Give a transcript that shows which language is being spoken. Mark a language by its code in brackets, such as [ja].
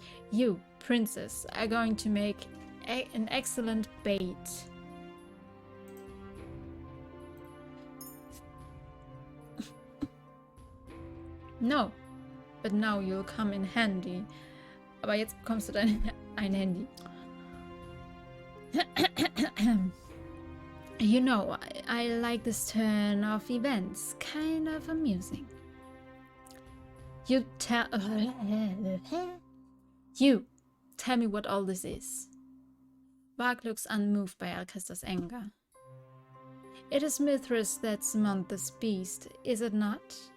[en] You, princess, are going to make an excellent bait. No, but now you'll come in handy. [de] Aber jetzt bekommst du ein Handy. [en] You know, I like this turn of events. Kind of amusing. You tell me what all this is. Varg looks unmoved by Alcester's anger. It is Mithras that summoned this beast, is it not?